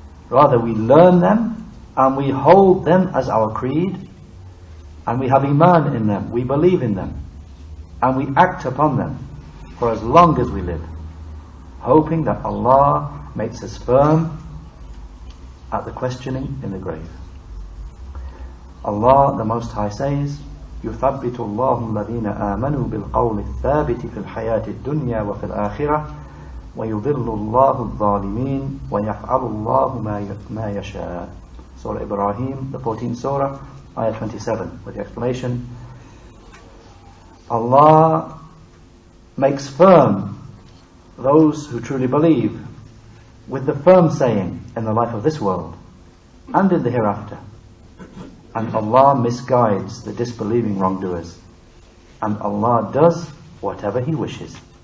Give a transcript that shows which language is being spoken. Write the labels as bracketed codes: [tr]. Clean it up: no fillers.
[en] Rather, we learn them and we hold them as our creed, and we have iman in them, we believe in them, and we act upon them for as long as we live, hoping that Allah makes us firm at the questioning in the grave. Allah the Most High says, [ar] يُثَبِّتُ اللَّهُ الَّذِينَ آمَنُوا بِالْقَوْلِ الثَّابِتِ فِي الْحَيَاةِ الدُّنْيَا وَفِي الْآخِرَةِ وَيُضِلُّ اللَّهُ الظَّالِمِينَ وَيَفْعَلُ اللَّهُ مَا يَشَاءُ. [en] Surah Ibrahim, the 14th Surah, Ayah 27, with the explanation, Allah makes firm those who truly believe with the firm saying in the life of this world and in the hereafter, and Allah misguides the disbelieving wrongdoers, and Allah does whatever He wishes.